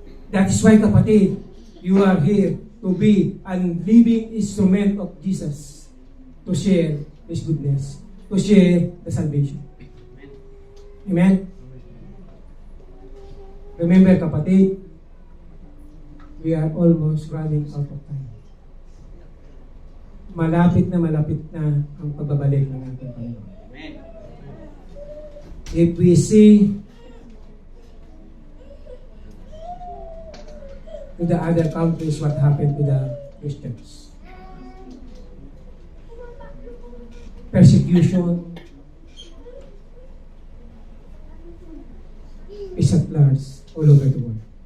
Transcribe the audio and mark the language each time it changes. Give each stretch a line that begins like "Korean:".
English: That is why, kapatid, you are here to be a living instrument of Jesus, to share His goodness, to share the salvation. Amen? Remember, kapatid, we are almost running out of time.
Filipino: Malapit na ang pagbabalik ng ating Panginoon. Amen.
English: If we see to the other countries what happened to the Christians, persecution is at large all over the world.